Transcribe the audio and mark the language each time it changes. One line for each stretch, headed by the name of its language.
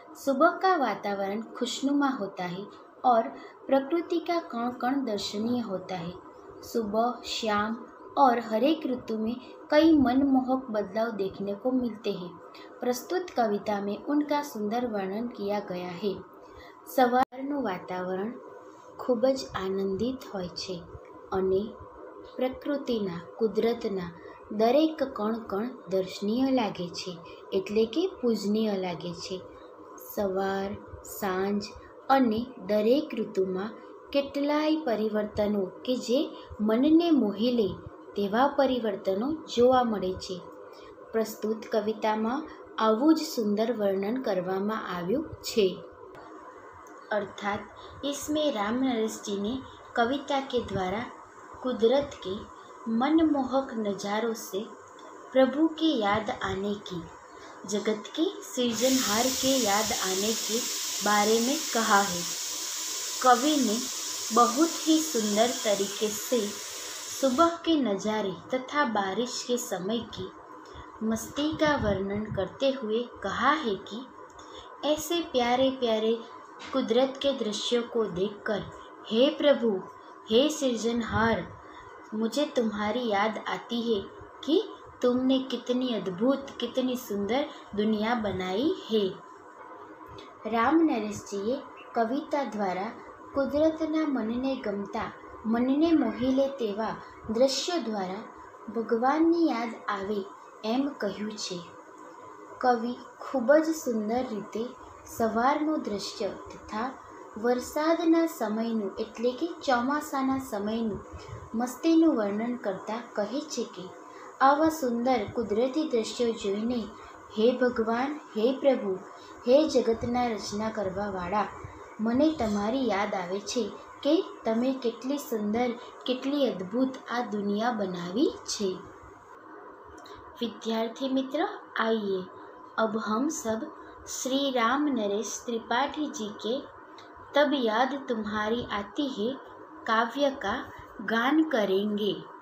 Hindi: सुबह का वातावरण खुशनुमा होता है और प्रकृति का कण कण दर्शनीय होता है। सुबह, शाम और हरेक ऋतु में कई मनमोहक बदलाव देखने को मिलते हैं। प्रस्तुत कविता में उनका सुंदर वर्णन किया गया है।
Gujarati: સવારનું વાતાવરણ ખૂબ જ આનંદિત હોય છે અને પ્રકૃતિના, કુદરતના દરેક કણ કણ દર્શનીય લાગે છે, એટલે કે પૂજનીય લાગે છે. સવાર, સાંજ અને દરેક ઋતુમાં કેટલાય પરિવર્તનો કે જે મનને મોહી લે તેવા પરિવર્તનો જોવા મળે છે. પ્રસ્તુત કવિતામાં આવું જ સુંદર વર્ણન કરવામાં આવ્યું છે.
Hindi: अर्थात इसमें राम नरेश जी ने कविता के द्वारा कुदरत के मनमोहक नज़ारों से प्रभु की याद आने की, जगत के सृजनहार के याद आने के बारे में कहा है. कवि ने बहुत ही सुंदर तरीके से सुबह के नज़ारे तथा बारिश के समय की मस्ती का वर्णन करते हुए कहा है कि ऐसे प्यारे प्यारे कुदरत के दृश्यों को देखकर हे प्रभु, हे सृजनहार, मुझे तुम्हारी याद आती है कि तुमने कितनी अद्भुत, कितनी सुंदर दुनिया बनाई है.
Gujarati: રામ નરેશજીએ કવિતા દ્વારા કુદરતના મનને ગમતા, મનને મોહી લે તેવા દ્રશ્યો દ્વારા ભગવાનની યાદ આવે એમ કહ્યું છે. કવિ ખૂબ જ સુંદર રીતે સવારનું દૃશ્ય તથા વરસાદના સમયનું એટલે કે ચોમાસાના સમયનું મસ્તીનું વર્ણન કરતાં કહે છે કે આવા સુંદર કુદરતી દૃશ્યો જોઈને હે ભગવાન, હે પ્રભુ, હે જગતના રચના કરવાવાળા, મને તમારી યાદ આવે છે કે તમે કેટલી સુંદર, કેટલી અદ્ભુત આ દુનિયા બનાવી છે.
Hindi: विद्यार्थी मित्र, आइए अब हम सब श्री राम नरेश त्रिपाठी जी के तब याद तुम्हारी आती है काव्य का गान करेंगे.